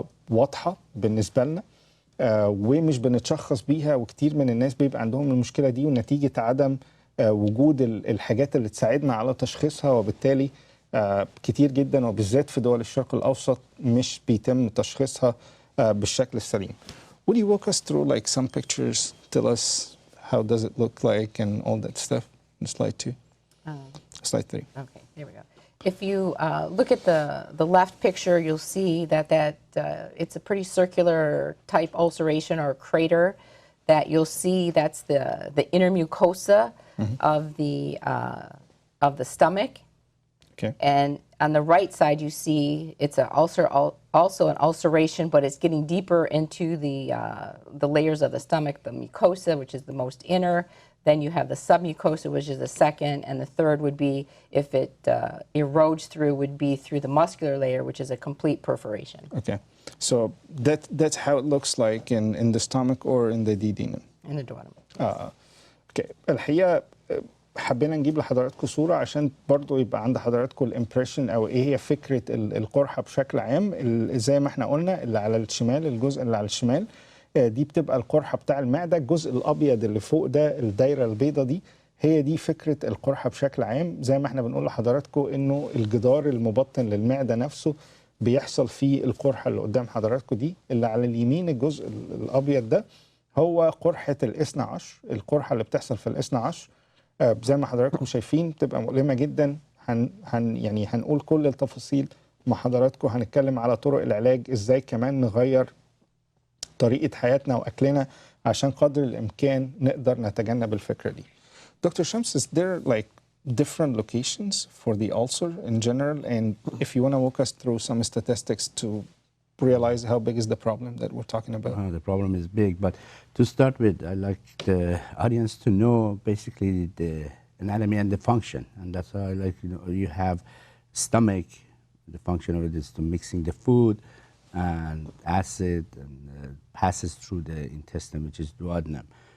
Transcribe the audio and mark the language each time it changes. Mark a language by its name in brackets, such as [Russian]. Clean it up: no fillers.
[Arabic] واضحة بالنسبة لنا، ومش بنتشخص بيها، وكتير من الناس بيبقى عندهم المشكلة دي، ونتيجة عدم وجود الحاجات اللي تساعدنا على تشخيصها، وبالتالي كتير جدا وبالذات في دول الشرق الأوسط مش بيتم تشخيصها بالشكل السليم. [English] Would you walk us through like some pictures, tell us how does it look like and all that stuff in slide 2? Slide 3. Okay, there we go. If you look at the left picture, you'll see that it's a pretty circular type ulceration or crater that you'll see that's the inner mucosa of the stomach. Okay. And on the right side, you see it's an ulcer, also an ulceration, but it's getting deeper into the layers of the stomach, the mucosa, which is the most inner. Then you have the submucosa, which is the second, and the third would be, if it erodes through, would be through the muscular layer, which is a complete perforation. Okay. So that's how it looks like in the stomach or in the duodenum. In the duodenum. [Arabic] اوكي. الحقيقه حبينا نجيب لحضراتكم صوره عشان برضو يبقى عند حضراتكم الامبريشن او ايه هي فكره القرحه بشكل عام. زي ما احنا قلنا اللي على الشمال، الجزء اللي على الشمال دي بتبقى القرحه بتاع المعده، الجزء الابيض اللي فوق ده الدايره البيضاء دي هي دي فكره القرحه بشكل عام. زي ما احنا بنقول لحضراتكم انه الجدار المبطن للمعده نفسه بيحصل فيه القرحه اللي قدام حضراتكم دي. اللي على اليمين الجزء الابيض ده هو قرحه الاثنى عشر، القرحه اللي بتحصل في الاثنى عشر زي ما حضراتكم شايفين بتبقى مؤلمه جدا. يعني هنقول كل التفاصيل مع حضراتكم، هنتكلم على طرق العلاج، ازاي كمان نغير طريقه حياتنا واكلنا عشان قدر الامكان نقدر نتجنب الفكره دي. [English] Dr. Shams, is there like different locations for the ulcer in general? And if you want to walk us through some statistics to realize how big is the problem that we're talking about? The problem is big, but to start with, I'd like the audience to know basically the anatomy and the function, and that's why I like, you have stomach, the function of it is to mixing the food and acid and passes through the intestine, which is duodenum.